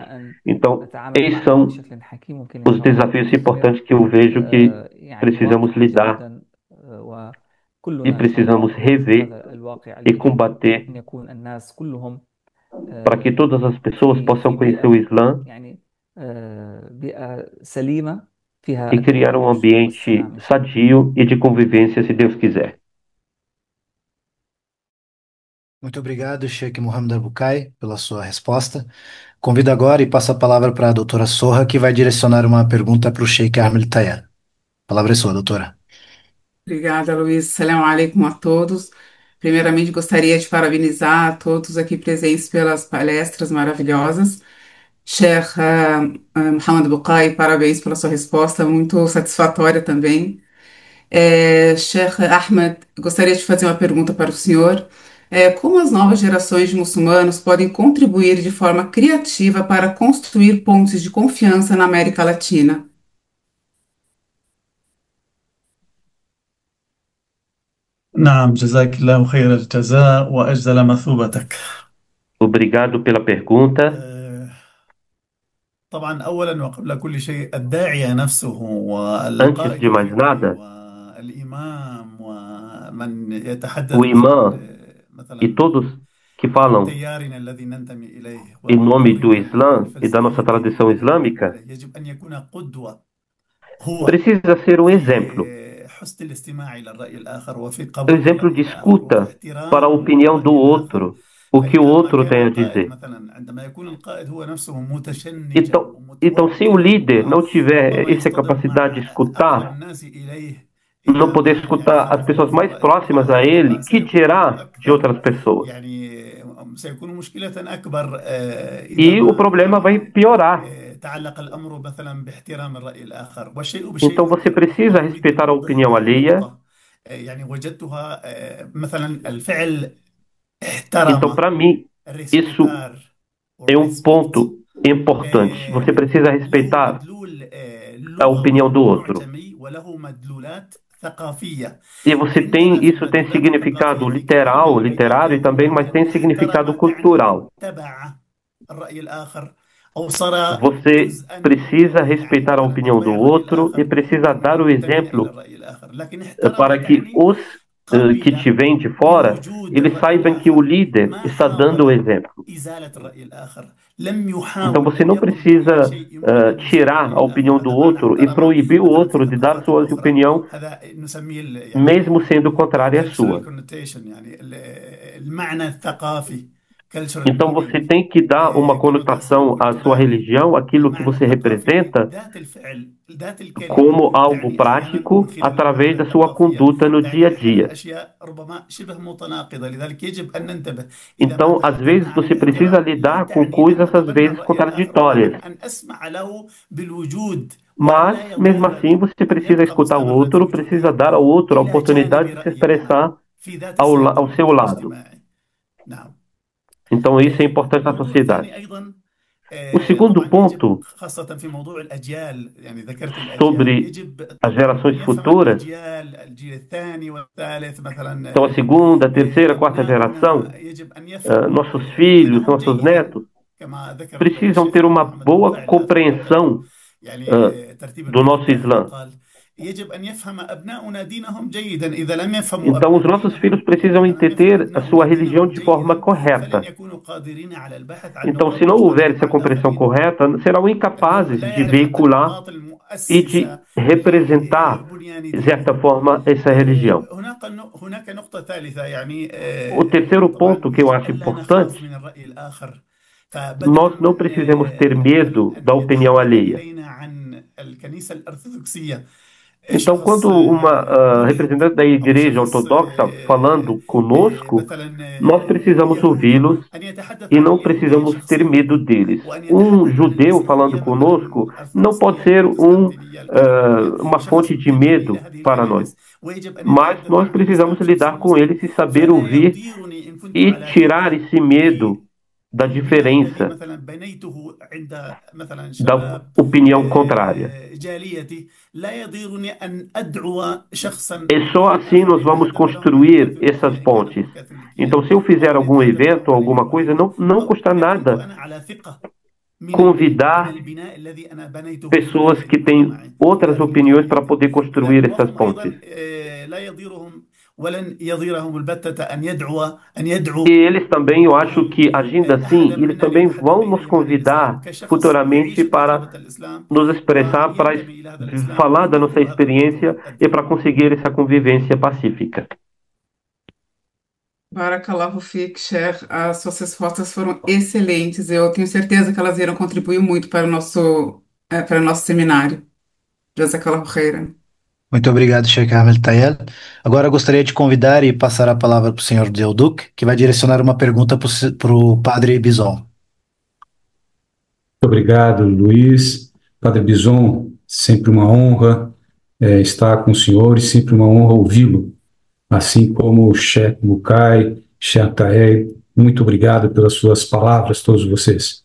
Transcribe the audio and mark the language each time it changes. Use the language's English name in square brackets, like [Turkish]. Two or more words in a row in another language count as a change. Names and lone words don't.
[Portuguese] Então, esses são os desafios importantes que eu vejo que precisamos lidar e precisamos rever e combater para que todas as pessoas possam conhecer o Islã e criar um ambiente sadio e de convivência, se Deus quiser. Muito obrigado, Sheikh Mohammed Al-Bukai, pela sua resposta. Convido agora e passo a palavra para a doutora Sorra, que vai direcionar uma pergunta para o Sheikh Ahmed Tayan. A palavra é sua, doutora. Obrigada, Luiz. [Arabic] سلام عليكم [Portuguese] a todos. Primeiramente, gostaria de parabenizar a todos aqui presentes pelas palestras maravilhosas. Sheikh Mohammed Bukai, parabéns pela sua resposta, muito satisfatória também. Sheikh Ahmed, gostaria de fazer uma pergunta para o senhor. Como as novas gerações de muçulmanos podem contribuir de forma criativa para construir pontes de confiança na América Latina? [Arabic] نعم، جزاك الله خير الجزاء وأجزل مثوبتك. [Portuguese] Obrigado pela pergunta. [Arabic] آه، طبعا أولا وقبل كل شيء الداعية نفسه [Portuguese] Antes [Arabic] والقائد [Portuguese] de mais [Arabic] الفعلي [Portuguese] nada, [Arabic] والإمام ومن [Portuguese] o [Arabic] يتحدث [Portuguese] imã e [Arabic] مثلا [Portuguese] todos que falam [Arabic] تيارنا الذي ننتمي إليه [Portuguese] em nome do [Arabic] وطريقنا [Portuguese] Islã e da nossa [Arabic] الفلسفي [Portuguese] tradição [Arabic] الذي نؤمن [Portuguese] islâmica [Arabic] به يجب أن يكون قدوة هو [Portuguese] precisa ser um exemplo. [Arabic] في حسن الاستماع إلى الرأي الآخر وفي قبول [Portuguese] Exemplo [Arabic] الرأي [Portuguese] de [Arabic] الآخر وفي [Portuguese] escuta para a [Arabic] احترام [Portuguese] opinião do [Arabic] الرأي الآخر. [Portuguese] outro, o que o [Arabic] فإذا ما [Portuguese] outro [Arabic] كان [Portuguese] tem a [Arabic] القائد [Portuguese] dizer. [Arabic] مثلا عندما يكون القائد هو نفسه متشنجا [Portuguese] Então, se o líder [Arabic] ومتوترا [Portuguese] não tiver [Arabic] وربما [Portuguese] essa [Arabic] يصطدم [Portuguese] capacidade de [Arabic] مع أقرب [Portuguese] escutar, [Arabic] الناس إليه [Portuguese] não [Arabic] إذا [Portuguese] poder [Arabic] ما يعني [Portuguese] escutar as [Arabic] خالفه [Portuguese] pessoas [Arabic] في [Portuguese] mais [Arabic] الرأي [Portuguese] próximas a [Arabic] ربما [Portuguese] ele, que [Arabic] سيكون الأمر [Portuguese] dirá de outras [Arabic] أكثر [Portuguese] pessoas? [Arabic] يعني سيكون مشكلة أكبر إذا [Portuguese] E o [Arabic] ما [Portuguese] problema vai [Arabic] يعني [Portuguese] piorar. [Arabic] تعلق الأمر مثلا باحترام الرأي الآخر والشيء [Portuguese] Então, [Arabic] بشيء [Portuguese] você precisa [Arabic] ربما أريد أن [Portuguese] respeitar a [Arabic] أوضح [Portuguese] opinião [Arabic] هنا [Portuguese] alheia. [Arabic] نقطة يعني وجدتها مثلا الفعل [Portuguese] Então, [Arabic] احترم [Portuguese] para mim, isso [Arabic] ريسبيتار [Portuguese] é um [Arabic] وريسبكت [Portuguese] ponto importante. Você precisa [Arabic] له [Portuguese] respeitar [Arabic] مدلول [Portuguese] a opinião [Arabic] لغوي [Portuguese] do outro. [Arabic] معجمي وله مدلولات ثقافية [Portuguese] E você [Arabic] عندنا [Portuguese] tem, [Arabic] في [Portuguese] isso tem [Arabic] المدلولات [Portuguese] significado [Arabic] الثقافية كثير من [Portuguese] literal, [Arabic] البيانات [Portuguese] literário também, [Arabic] يقولون [Portuguese] mas tem [Arabic] بأن [Portuguese] significado [Arabic] احترم تعني [Portuguese] cultural. [Arabic] اتبع الرأي الآخر أو صار [Portuguese] Você [Arabic] جزءا [Portuguese] precisa [Arabic] يعني [Portuguese] respeitar a [Arabic] مثلا [Portuguese] opinião [Arabic] اتباع [Portuguese] do [Arabic] الرأي [Portuguese] outro e [Arabic] الآخر [Portuguese] precisa dar o [Arabic] منتميا إلى [Portuguese] exemplo [Arabic] الرأي الآخر لكن احترم [Portuguese] para que [Arabic] تعني [Portuguese] os que [Arabic] قبل [Portuguese] te vêm de fora, [Arabic] بوجود [Portuguese] eles [Arabic] الرأي [Portuguese] saibam que o [Arabic] الآخر [Portuguese] líder [Arabic] ما [Portuguese] está dando o [Arabic] حاول [Portuguese] exemplo. [Arabic] إزالة الرأي الآخر لم [Portuguese] Então [Arabic] يحاول [Portuguese] você [Arabic] أن [Portuguese] não [Arabic] يقم بأي [Portuguese] precisa [Arabic] شيء يمكن أن يزيل [Portuguese] tirar [Arabic] الرأي [Portuguese] a [Arabic] الآخر [Portuguese] opinião do [Arabic] هذا معنى [Portuguese] outro e [Arabic] احترم [Portuguese] proibir o [Arabic] مثلا في [Portuguese] outro de dar [Arabic] الثقافات [Portuguese] sua [Arabic] الأخرى [Portuguese] opinião, [Arabic] هذا نسميه [Portuguese] mesmo [Arabic] يعني [Portuguese] sendo contrária à [Arabic] cultural [Portuguese] sua. [Arabic] connotation يعني المعنى الثقافي cultural [Portuguese] Então [Arabic] meaning [Portuguese] você tem que dar uma [Arabic] كونوتاسيون [Portuguese] conotação à sua [Arabic] كولتورال [Portuguese] religião, aquilo que [Arabic] المعنى [Portuguese] você [Arabic] الثقافي [Portuguese] representa, [Arabic] ذات الفعل ذات الكلمة [Portuguese] como algo [Arabic] تعني أحيانا من [Portuguese] prático [Arabic] خلال [Portuguese] através [Arabic] المعاني [Portuguese] da sua [Arabic] الثقافية [Portuguese] conduta no dia a [Arabic] تعني أحيانا [Portuguese] dia. [Arabic] أشياء ربما شبه متناقضة لذلك يجب أن ننتبه إذا ما [Portuguese] Então, às [Arabic] تحدثنا [Portuguese] vezes, [Arabic] عن [Portuguese] você precisa [Arabic] الاحترام لا [Portuguese] lidar com [Arabic] تعني أن [Portuguese] coisas, às [Arabic] نتبنى [Portuguese] vezes, [Arabic] الرأي الآخر ولكن [Portuguese] contraditórias. [Arabic] أن أسمع له بالوجود وأن [Portuguese] Mas, [Arabic] لا [Portuguese] mesmo assim, [Arabic] يضرني [Portuguese] você [Arabic] أن [Portuguese] precisa [Arabic] يبقى [Portuguese] escutar o [Arabic] مستمرا في [Portuguese] outro, precisa [Arabic] وجودي [Portuguese] dar ao outro a [Arabic] إلى جانب [Portuguese] oportunidade de se [Arabic] رأيي أنا [Portuguese] expressar [Arabic] في ذات السياق [Portuguese] ao seu lado. [Arabic] الاجتماعي. نعم. [Portuguese] Então, isso é importante à [Arabic] الموضوع الثاني [Portuguese] sociedade. [Arabic] أيضا [Portuguese] O segundo [Arabic] طبعا يجب [Portuguese] ponto [Arabic] خاصة في موضوع الأجيال يعني ذكرت الأجيال [Portuguese] sobre [Arabic] يجب [Portuguese] as [Arabic] طبعا أن [Portuguese] gerações [Arabic] يفهم [Portuguese] futuras, [Arabic] الأجيال الجيل الثاني والثالث مثلا [Portuguese] então a segunda, terceira, quarta [Arabic] أبناؤنا [Portuguese] geração, [Arabic] يجب أن يفهموا [Portuguese] nossos filhos, [Arabic] دينهم [Portuguese] nossos [Arabic] جيدا [Portuguese] netos, [Arabic] كما ذكر [Portuguese] precisam ter [Arabic] الشيخ [Portuguese] uma [Arabic] محمد بن [Portuguese] boa [Arabic] ضايع في التقرير [Portuguese] compreensão [Arabic] يعني ترتيب [Portuguese] do [Arabic] البيت [Portuguese] nosso [Arabic] الداخلي [Portuguese] Islã. [Arabic] قال يجب أن يفهم أبناؤنا دينهم جيدا إذا لم يفهموا [Portuguese] Então, os [Arabic] أبناء [Portuguese] nossos [Arabic] دينهم [Portuguese] filhos precisam [Arabic] إذا لم يفهم [Portuguese] entender a [Arabic] أبناؤنا [Portuguese] sua religião [Arabic] دينهم [Portuguese] de forma [Arabic] جيدا فلن [Portuguese] correta. [Arabic] يكونوا قادرين على البحث عن [Portuguese] Então, [Arabic] نقاط [Portuguese] se não houver [Arabic] مشتركة [Portuguese] essa [Arabic] مع [Portuguese] compreensão [Arabic] الآخرين [Portuguese] correta, serão [Arabic] لأنه [Portuguese] incapazes [Arabic] لا [Portuguese] de [Arabic] يعرف حتى [Portuguese] veicular [Arabic] النقاط [Portuguese] e de [Arabic] المؤسسة [Portuguese] representar, [Arabic] لبنيان [Portuguese] de [Arabic] دينه. [Portuguese] certa forma, essa religião. [Arabic] هناك نقطة ثالثة يعني [Portuguese] O terceiro [Arabic] طبعا [Portuguese] ponto que eu [Arabic] يجب [Portuguese] acho [Arabic] ألا نخاف [Portuguese] importante, [Arabic] من الرأي الآخر فبدلا [Portuguese] nós não [Arabic] من [Portuguese] precisamos ter medo [Arabic] مثلا [Portuguese] da [Arabic] أن [Portuguese] opinião [Arabic] يتحدث [Portuguese] alheia. [Arabic] إلينا عن الكنيسة الأرثوذكسية [Portuguese] Então, quando [Arabic] شخص [Portuguese] uma [Arabic] ملحد [Portuguese] representante da [Arabic] أو [Portuguese] igreja [Arabic] شخص [Portuguese] ortodoxa falando conosco, [Arabic] مثلا [Portuguese] nós precisamos [Arabic] يهودي [Portuguese] ouvi-los [Arabic] أن يتحدث [Portuguese] e [Arabic] عن [Portuguese] não [Arabic] اليهودية [Portuguese] precisamos ter medo [Arabic] شخصيا [Portuguese] deles. [Arabic] وأن [Portuguese] Um [Arabic] يتحدث عن [Portuguese] judeu falando [Arabic] المسيحية مثلا [Portuguese] conosco não pode [Arabic] الأرثوذكسية [Portuguese] ser [Arabic] البروتستانتينية الكاثوليكية [Portuguese] uma [Arabic] شخص [Portuguese] fonte de [Arabic] ينتمي إلى [Portuguese] medo [Arabic] هذه [Portuguese] para nós. [Arabic] الكنائس ويجب أن [Portuguese] Mas [Arabic] يتحدث [Portuguese] nós [Arabic] عن [Portuguese] precisamos [Arabic] الإسلام شخص [Portuguese] lidar com [Arabic] مسلم [Portuguese] eles e saber [Arabic] فلا [Portuguese] ouvir [Arabic] يضيرني إن كنت [Portuguese] e [Arabic] على [Portuguese] tirar [Arabic] ثقة [Portuguese] esse medo da [Arabic] بالبناء الذي [Portuguese] diferença [Arabic] مثلا بنيته عند مثلا [Portuguese] da [Arabic] شباب [Portuguese] opinião contrária. [Arabic] جاليتي لا يضيرني أن أدعو شخصا [Portuguese] É só assim nós vamos [Arabic] أتحدث لهم عن [Portuguese] construir essas [Arabic] الكاثوليكية إن كانوا [Portuguese] pontes. [Arabic] هم كاثوليكية [Portuguese] Então, se eu fizer [Arabic] أو أن [Portuguese] algum [Arabic] يتحدث [Portuguese] evento [Arabic] لهم [Portuguese] ou [Arabic] عن [Portuguese] alguma coisa, [Arabic] اليهودية [Portuguese] não [Arabic] أو [Portuguese] custa [Arabic] إذا كنت [Portuguese] nada [Arabic] أنا على ثقة من [Portuguese] convidar [Arabic] البناء الذي أنا بنيته في [Portuguese] pessoas [Arabic] الداخل [Portuguese] que têm [Arabic] المجتمعي [Portuguese] outras [Arabic] داخل [Portuguese] opiniões para [Arabic] جاليتي [Portuguese] poder construir essas [Arabic] وهم [Portuguese] pontes. [Arabic] أيضا لا يضيرهم ولن يضيرهم البتة أن [Portuguese] E [Arabic] يدعو [Portuguese] eles também, eu acho que agindo assim, [Arabic] أحدا [Portuguese] eles [Arabic] منا [Portuguese] também [Arabic] ليتحدث [Portuguese] vão nos [Arabic] إليهم عن الإسلام [Portuguese] convidar [Arabic] كشخص [Portuguese] futuramente [Arabic] يعيش [Portuguese] para [Arabic] تجربة الإسلام [Portuguese] nos expressar, para [Arabic] وينتمي إلى هذا الإسلام [Portuguese] falar da nossa [Arabic] وينتظر هذا [Portuguese] experiência e para [Arabic] الدين. [Portuguese] conseguir essa convivência pacífica. [Arabic] بارك الله فيك, [Portuguese] Cher, as suas respostas foram excelentes. Eu tenho certeza que elas irão contribuir muito para o nosso seminário. [Arabic] جزاك الله خيرا. [Portuguese] Muito obrigado, Sheikh Ahmed Tayel. Agora eu gostaria de convidar e passar a palavra para o senhor Deoduc, que vai direcionar uma pergunta para o padre Bison. Muito obrigado, Luiz. Padre Bison, sempre uma honra estar com o senhor e sempre uma honra ouvi-lo, assim como o Sheikh Bukai Sheikh Taher, muito obrigado pelas suas palavras, todos vocês.